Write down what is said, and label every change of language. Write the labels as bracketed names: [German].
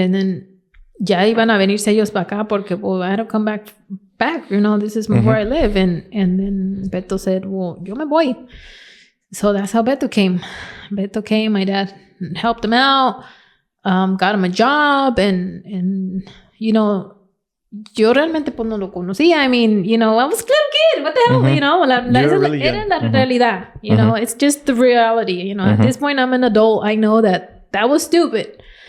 [English] And then [Spanish] ya iban a venirse ellos para acá porque, [English] well, I had to come back. You know, this is where I live. And then Beto said, well, [Spanish] yo me voy. [English] So that's how Beto came. Beto came. My dad helped him out, got him a job. And you know, [Spanish] yo realmente pues no lo conocía. [English] I mean, you know, I was a little kid. What the hell? You know, [Spanish] era la realidad. [English] You know, it's just the reality. You know, at this point, I'm an adult. I know that was stupid.